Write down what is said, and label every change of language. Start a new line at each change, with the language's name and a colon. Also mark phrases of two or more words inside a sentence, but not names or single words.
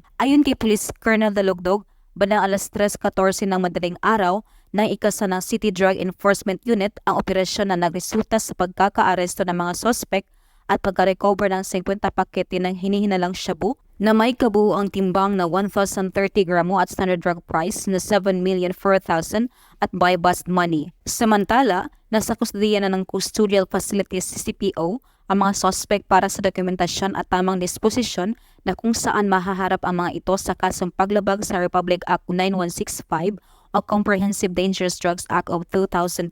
Filipino: Ayon kay Police Colonel Dalugdog, bandang alas 3:14 ng madaling araw, nang ikasa ng City Drug Enforcement Unit ang operasyon na nagresulta sa pagkakaaresto ng mga suspect at pagka-recover ng 50 pakete ng hinihinalang shabu na may kabuuang timbang na 1,030 gramo at
English: standard drug price
Filipino: na 7,004,000 at
English: buy-bust money.
Filipino: Samantala, nasa kustodiya na ng Custodial Facilities CCPO ang mga suspect para sa dokumentasyon at tamang disposisyon na kung saan mahaharap ang mga ito sa kasong paglabag sa Republic Act 9165 o Comprehensive Dangerous Drugs Act of 2002.